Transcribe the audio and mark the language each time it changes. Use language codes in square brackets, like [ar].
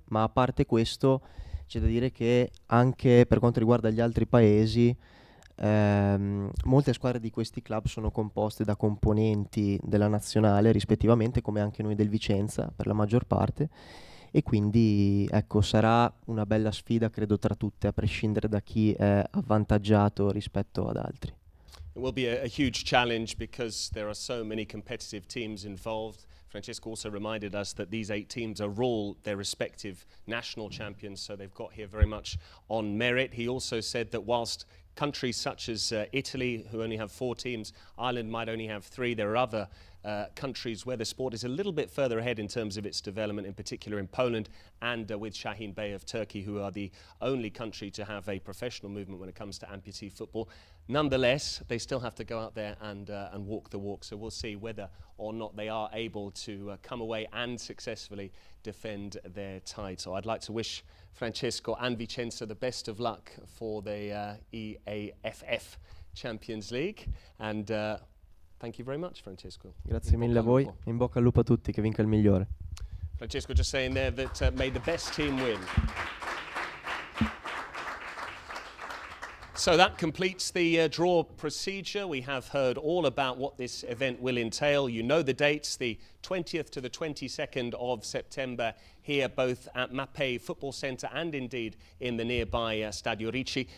[it] Ma a parte questo c'è da dire che anche per quanto riguarda gli altri paesi, molte squadre di questi club sono composte da componenti della nazionale rispettivamente, come anche noi del Vicenza per la maggior parte, e quindi ecco, sarà una bella sfida credo tra tutte, a prescindere da chi è avvantaggiato rispetto ad altri. [en] It will be a huge challenge because there are so many competitive teams involved. Francesco also reminded us that these 8 teams are all their respective national champions, so they've got here very much on merit. He also said that whilst countries such as Italy, who only have 4 teams, Ireland might only have 3, there are other countries where the sport is a little bit further ahead in terms of its development, in particular in Poland and with Şahin Bey of Turkey, who are the only country to have a professional movement when it comes to amputee football. Nonetheless, they still have to go out there and walk the walk, so we'll see whether or not they are able to come away and successfully defend their title. I'd like to wish Francesco and Vicenza the best of luck for the EAFF Champions League, and thank you very much, Francesco. [it] Grazie mille a voi, in bocca al lupo a tutti, che vinca il migliore. [en] Francesco just saying there that may the best team win. So that completes the draw procedure. We have heard all about what this event will entail. You know the dates, the 20th to the 22nd of September here both at Mapei Football Centre and indeed in the nearby Stadio Ricci.